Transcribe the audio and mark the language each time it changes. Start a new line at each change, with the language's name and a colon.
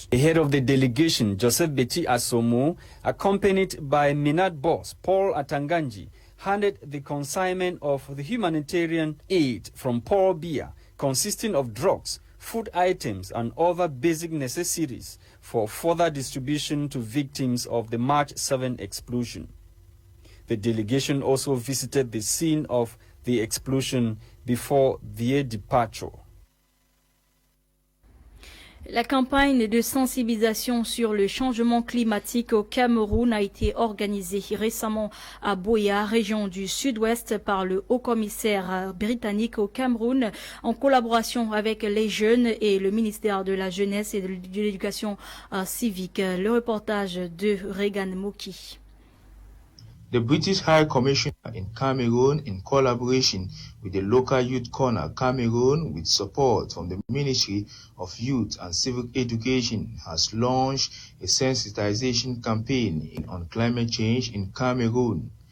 English: The head of the delegation, Joseph Beti Asomo, accompanied by Minad boss Paul Atanganji, handed the consignment of the humanitarian aid from Paul Biya, consisting of drugs, food items, and other basic necessities for further distribution to victims of the March 7 explosion. The delegation also visited the scene of the explosion before their departure.
French: La campagne de sensibilisation sur le changement climatique au Cameroun a été organisée récemment à Buea, région du sud-ouest, par le haut-commissaire britannique au Cameroun, en collaboration avec les jeunes et le ministère de la Jeunesse et de l'Éducation civique. Le reportage de Regan Moki.
English: The British High Commission in Cameroon, in collaboration with the local Youth Corner Cameroon, with support from the Ministry of Youth and Civic Education, has launched a sensitization campaign on climate change in Cameroon.